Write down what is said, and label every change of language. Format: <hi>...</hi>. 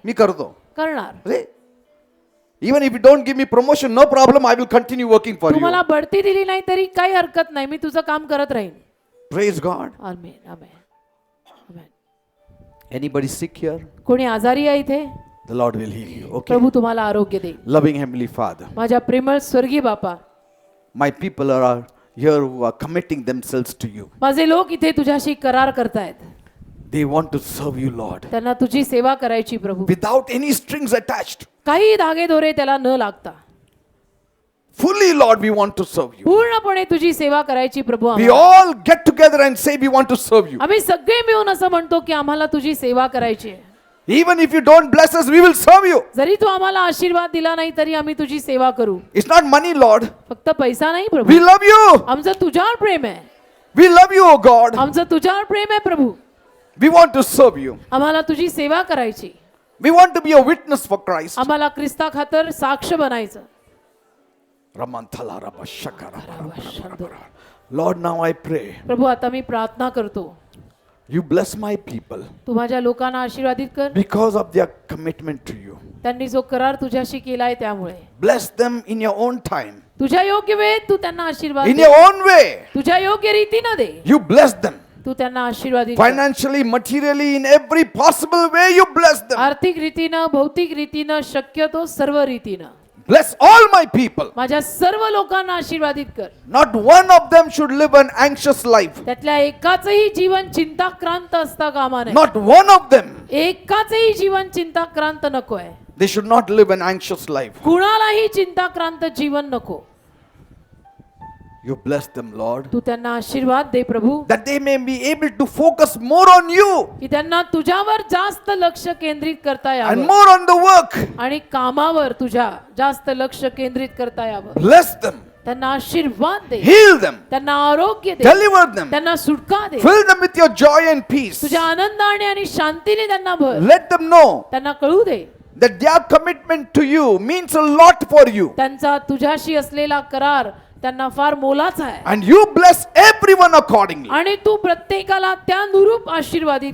<mr>मी करतो. करणार.</mr> <en>See? Even if you don't give me promotion, no problem, I will continue working for</en> <mr>Tu</mr> <en>you.</en> <mr>मला बढती दिली नाही तरी काही हरकत नाही, मी तुझं काम करत राहीन.</mr> <en>Praise God.</en> <mr>Amen, amen, amen.</mr> <en>Anybody sick here?</en> <mr>कोणी आजारी आहे इथे?</mr> <en>The Lord will heal you. Okay.</en> <mr>प्रभू तुम्हाला आरोग्य देईल.</mr> <en>Loving Heavenly Father,</en> <mr>माझ्या प्रेमळ स्वर्गीय बापा,</mr> <en>my people are here who are committing themselves to you.</en> <mr>माझे लोक इथे तुझ्याशी करार करतायत.</mr> <en>They want to serve you, Lord,</en> <mr>त्यांना तुझी सेवा करायची प्रभू.</mr> <en>without any strings attached.</en> <mr>काही धागे दोरे त्याला न लागता</mr> <en>Fully, Lord, we want to serve you.</en> <mr>पूर्णपणे तुझी सेवा करायची प्रभू.</mr> <en>We</en> <mr>आम्हाला.</mr> <en>all get together and say we want to serve you.</en> <mr>आम्ही सगळे मिळून असं म्हणतो की आम्हाला तुझी सेवा करायची आहे.</mr> <en>Even if you don't bless us, we will serve you.</en> <mr>जरी तू आम्हाला आशीर्वाद दिला नाही तरी आम्ही तुझी सेवा करू.</mr> <en>It's not money, Lord.</en> <mr>फक्त पैसा नाही</mr> <en>We</en> <mr>प्रभू.</mr> <en>love you.</en> <mr>आमचं तुझ्यावर प्रेम आहे.</mr> <en>We love you, O God.</en> <mr>आमचं तुझ्यावर प्रेम आहे प्रभू.</mr> <en>We want to serve you.</en> <mr>आम्हाला तुझी सेवा करायची.</mr> <en>We want to be a witness for Christ.</en> <mr>आम्हाला ख्रिस्ता खातर साक्ष बनायचं. Ramanthala Rabba Shakara Bara.</mr> <en>Lord, now I pray,</en> <mr>प्रभू आता मी प्रार्थना करतो,</mr> <en>you bless my people</en> <mr>तू माझ्या लोकांना आशीर्वादित कर,</mr> <en>because of their commitment to you.</en> <mr>त्यांनी जो करार तुझ्याशी केलाय त्यामुळे.</mr> <en>Bless them in your own time,</en> <mr>तुझ्या योग्य वेळेत तू त्यांना आशीर्वाद</mr> <en>in</en> <mr>दे.</mr> <en>your own way.</en> <mr>तुझ्या योग्य रीतीनं दे.</mr> <en>You bless them</en> <mr>तू त्यांना आशीर्वादित कर.</mr> <en>financially, materially, in every possible way. You bless them.</en> <mr>आर्थिक रीतीनं, भौतिक रीतीनं, शक्यतो सर्व रीतीनं</mr> <en>Bless all my people.</en> <mr>माझ्या सर्व लोकांना आशीर्वादित कर.</mr> <en>Not one of them should live an anxious life.</en> <mr>त्यातल्या एकाचंही जीवन चिंताक्रांत असता कामा नये.</mr> <en>Not one of them.</en> <mr>एकाचंही जीवन चिंताक्रांत नकोय.</mr> <en>They should not live an anxious life.</en> <mr>कुणालाही चिंताक्रांत जीवन नको.</mr> <en>You bless them, Lord,</en> <mr>तू त्यांना आशीर्वाद दे प्रभू,</mr> <en>that they may be able to focus more on you</en> <mr>की त्यांना तुझ्यावर जास्त लक्ष केंद्रित करता</mr> <en>and</en> <mr>यावं</mr> <en>more on the work.</en> <mr>आणि कामावर तुझ्या जास्त लक्ष केंद्रित करता यावं.</mr> <en>Bless them,</en> <mr>त्यांना आशीर्वाद दे,</mr> <en>heal them,</en> <mr>त्यांना आरोग्य दे,</mr> <en>deliver them,</en> <mr>त्यांना सुटका दे,</mr> <en>fill them with your joy and peace.</en> <mr>तुझ्या आनंदाने आणि शांतीने त्यांना भर.</mr> <en>Let them know</en> <mr>त्यांना कळू दे</mr> <en>that their commitment to you means a lot for you.</en> <mr>त्यांचा तुझ्याशी असलेला करार त्यांना फार मोलाचा आहे</mr> <en>And you bless everyone accordingly.</en> <mr>आणि तू प्रत्येकाला त्यानुरूप आशीर्वादित</mr>